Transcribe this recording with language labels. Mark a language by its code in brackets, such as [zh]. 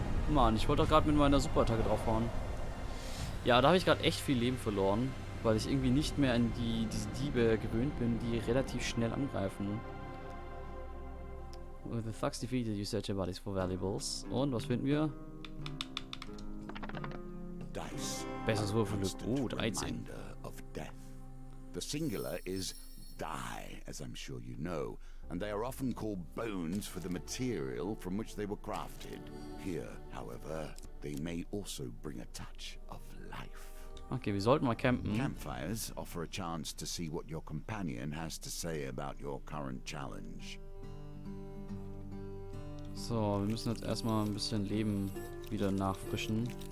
[de] Mann, ich wollte doch gerade mit meiner Superattacke draufhauen. Ja, da habe ich gerade echt viel Leben verloren, weil ich irgendwie nicht mehr an diese Diebe gewöhnt bin, die relativ schnell angreifen. [en] With the thugs defeated, you search your bodies for valuables. [de] Und was finden wir? [en] Dice. [de] Besseres Würfelglück. [en] Constant [de] 13. [en] reminder of death. The singular is die, as I'm sure you know, and they are often called bones for the material from which they were crafted. Here, however, they may also bring a touch of life. [de] Okay, wir sollten mal campen. [en] Campfires offer a chance to see what your companion has to say about your current challenge. [de] So, wir müssen jetzt erstmal ein bisschen Leben wieder nachfrischen.